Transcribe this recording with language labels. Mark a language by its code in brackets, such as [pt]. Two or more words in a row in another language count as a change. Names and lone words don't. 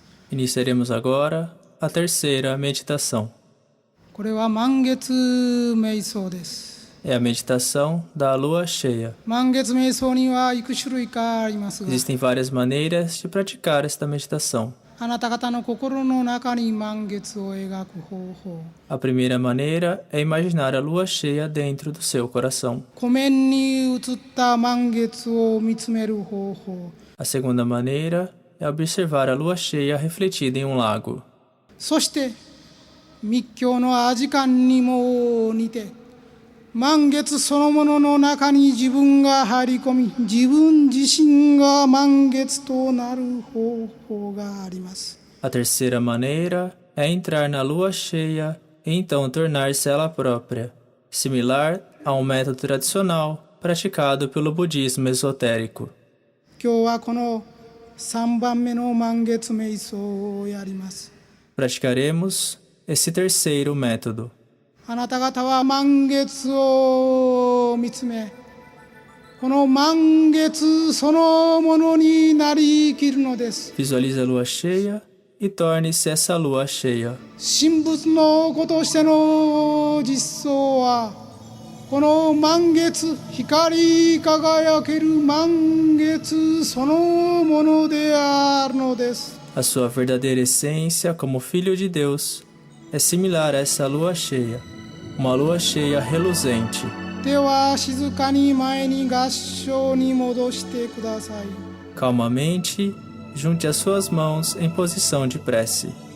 [pt] Iniciaremos agora a terceira meditação. [ja] これは満月瞑想です。 [pt] É a meditação da lua cheia. [ja] 満月瞑想にはいく種類かありますが、 [pt] Existem várias maneiras de praticar esta meditação. [ja] あなた方の心の中に満月を描く方法、 [pt] A primeira maneira é imaginar a lua cheia dentro do seu coração. [ja] 湖面に映った満月を見つめる方法、 [pt] A segunda maneira é observar a lua cheia refletida em um lago. [ja] そして密教の阿字観にも似て満月そのものの中に自分が入り込み、自分自身が満月となる方法があります。 [pt] A terceira maneira é entrar na lua cheia e então tornar-se ela própria, similar a um método tradicional praticado pelo budismo esotérico. [ja] 今日はこの3番目の満月瞑想をやります。 [pt] Praticaremos esse terceiro método. [ja] あなた方は満月を見つめ、この満月そのものになりきるのです。 [pt] Visualize a lua cheia e torne-se essa lua cheia. [ja] 神仏の子としての実相は、この満月、光り輝ける満月そのものであるのです。 [pt] A sua verdadeira essência como filho de Deus é similar a essa lua cheia, uma lua cheia reluzente. [ja] では静かに前に合掌に戻してください。 [pt] Calmamente, junte as suas mãos em posição de prece.